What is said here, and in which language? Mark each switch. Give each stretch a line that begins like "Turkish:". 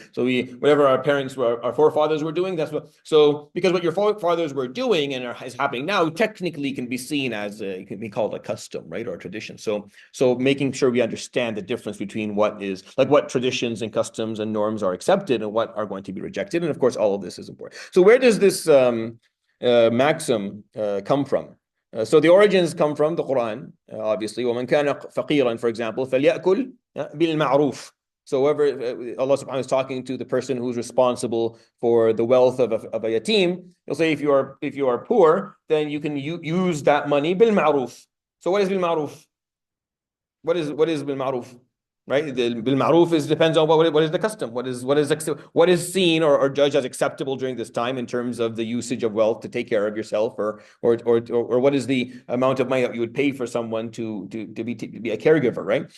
English: So whatever our forefathers were doing, that's what. So because what your forefathers were doing and is happening now technically can be seen as it can be called a custom, right, or a tradition. So making sure we understand the difference between what traditions and customs and norms are accepted and what are going to be rejected, and of course all of this is important. So where does this maxim come from? So the origins come from the Quran, obviously.
Arabic: وَمَنْ كَانَ فَقِيرًا,
English: for example,
Arabic: فَلْيَأْكُلْ بِالْمَعْرُوفِ.
English: So whoever Allah subhanahu wa ta'ala is talking to the person who's responsible for the wealth of a yatim, he'll say, if you are poor, then you can use that money bil-ma'ruf. So what is bil-ma'ruf? What is bil-ma'ruf? right? The bil-ma'ruf depends on what is the custom, what is seen or judged as acceptable during this time in terms of the usage of wealth to take care of yourself, or what is the amount of money that you would pay for someone to be a caregiver, right?